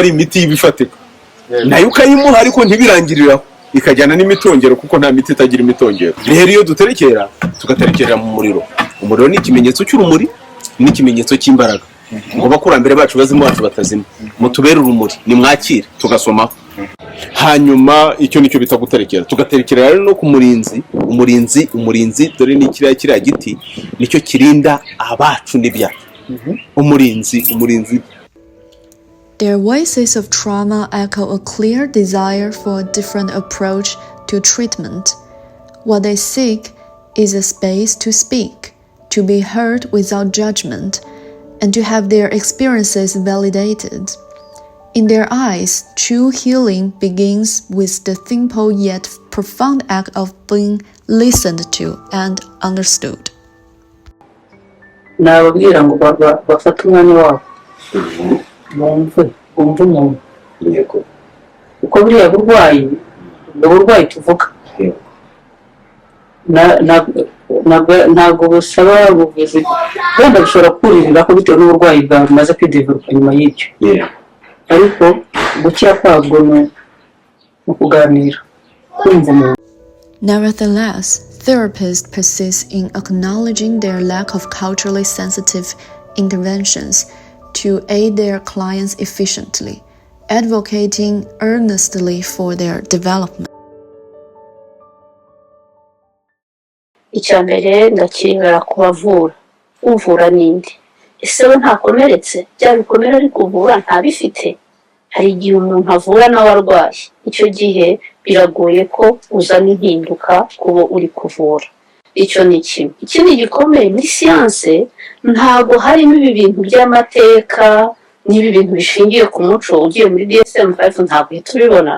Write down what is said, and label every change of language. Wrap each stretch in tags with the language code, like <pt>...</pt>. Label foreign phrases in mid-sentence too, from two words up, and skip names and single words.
<rw>ari imiti y'ibifatika nayo ukayimuha ariko ntibirangiriraho ikajyana n'imitongero kuko nta miti itagira imitongero rero iyo duterekera tugaterekera mu muriro umuriro ni ikimenyetso cy'urumuri n'ikimenyetso cy'imbaraga ngo bakurambere bacu bazimu bacu batazima mutubere urumuri nimwakire tugasomaho hanyuma icyo nicyo bita guterekera tugaterekera rero no ku umurinzi dore ni kiriya giti nicyo kirinda abacu n'ibyacu umurinzi.</rw> <en>Their voices of trauma echo a clear desire for a different approach to treatment. What they seek is a space to speak, to be heard without judgment, and to have their experiences validated. In their eyes, true healing begins with the simple yet profound act of being listened to and understood.</en> <rw>nababwira ngo bafate umwanya wabo bumve umuntu uko buriya burwayi tuvuga ntabwo busaba ubuvuzi wenda bushobora kuririra ko bitewe n'uburwayi bwawe bumaze kwidevelopa nyuma y'icyo ariko gukira kwabwo ni ukuganira kumva umuntu.</rw> <en>Nevertheless, therapists persist in acknowledging their lack of culturally sensitive interventions to aid their clients efficiently, advocating earnestly for their development.</en> <rw>icya mbere ndakibera kubavura uvura ninde ese we ntakomeretse bya bikomere ari kuvura ntabifite hari igihe umuntu avura nawe arwaye icyo gihe biragoye ko uzana impinduka kubo uri kuvura icyo ni kimwe ikindi gikomeye muri siyanse ntabwo harimo ibi bintu by'amateka n'ibi bintu bishingiye ku muco ugiye muri DSM-5 ntabwo uhita ubibona</rw>